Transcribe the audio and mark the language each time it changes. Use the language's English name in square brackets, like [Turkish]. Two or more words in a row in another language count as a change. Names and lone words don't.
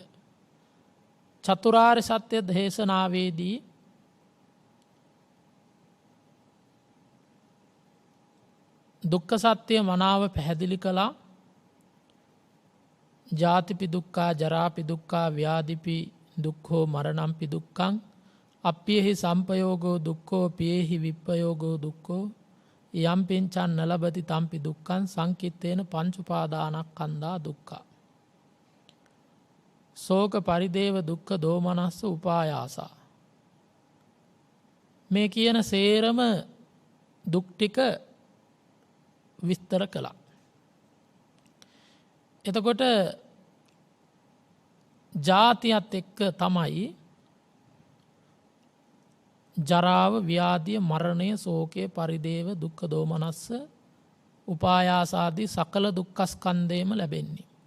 [Sinhala] චතුරාර්ය සත්‍ය දේශනාවේදී දුක්ඛ සත්‍ය මනාව පැහැදිලි කළා. [Pali] ජාතිපි දුක්ඛා ජරාපි දුක්ඛා ව්‍යාධිපි දුක්ඛෝ මරණම්පි දුක්ඛං අප්පියෙහි සම්පයෝගෝ දුක්ඛෝ පියෙහි විප්පයෝගෝ දුක්ඛෝ යම් පින්චන් නලබති තම්පි දුක්ඛං සංකිට්ඨේන පංච උපාදානස්කන්ධා දුක්ඛා ශෝක පරිදේව දුක්ඛ දෝමනස්ස උපායාසා [Sinhala] මේ කියන සේරම දුක් ටික විස්තර කළා. එතකොට ජාතියත් එක්ක තමයි ජරාව ව්‍යාධිය මරණය ශෝකය පරිදේව දුක්ඛ දෝමනස්ස උපායාසාදී සකල දුක්ඛස්කන්ධේම ලැබෙන්නේ.